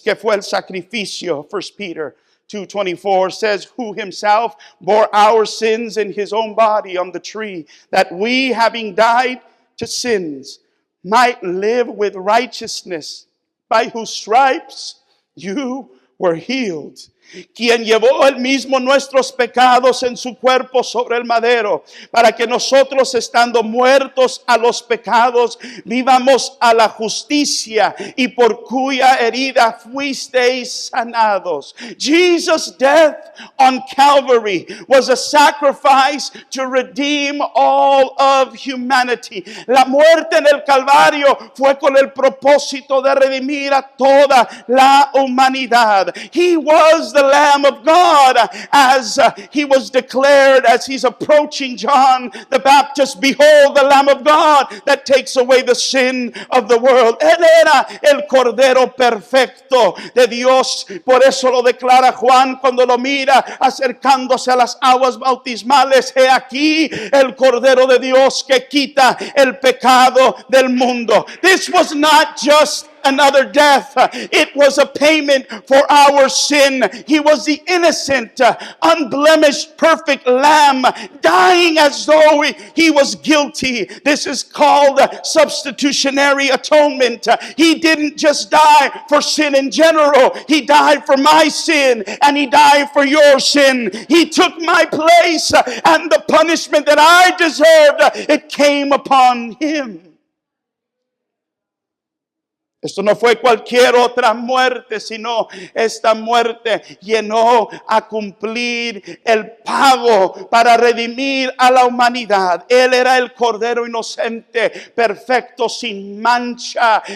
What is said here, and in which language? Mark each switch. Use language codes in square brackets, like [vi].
[es] ¿Qué fue el sacrificio? [en] 1 Peter 2:24 says, who himself bore our sins in his own body on the tree, that we, having died to sins, might live with righteousness, by whose stripes you were healed. [es] Quien llevó él mismo nuestros pecados en su cuerpo sobre el madero, para que nosotros, estando muertos a los pecados, vivamos a la justicia, y por cuya herida fuisteis sanados. [en] Jesus' death on Calvary was a sacrifice to redeem all of humanity. [es] La muerte en el Calvario fue con el propósito de redimir a toda la humanidad. [en] He was the Lamb of God as he was declared as he's approaching John the Baptist. Behold, the Lamb of God that takes away the sin of the world. [es] Él era el Cordero perfecto de Dios. Por eso lo declara Juan cuando lo mira acercándose a las aguas bautismales. He aquí el Cordero de Dios que quita el pecado del mundo. [en] This was not just another death. It was a payment for our sin. He was the innocent, unblemished, perfect lamb, dying as though he was guilty. This is called substitutionary atonement. He didn't just die for sin in general. He died for my sin, and he died for your sin. He took my place, and the punishment that I deserved, it came upon him. [es] Esto no fue cualquier otra muerte, sino esta muerte llenó a cumplir el pago para redimir a la humanidad. Él era el Cordero inocente, perfecto, sin mancha.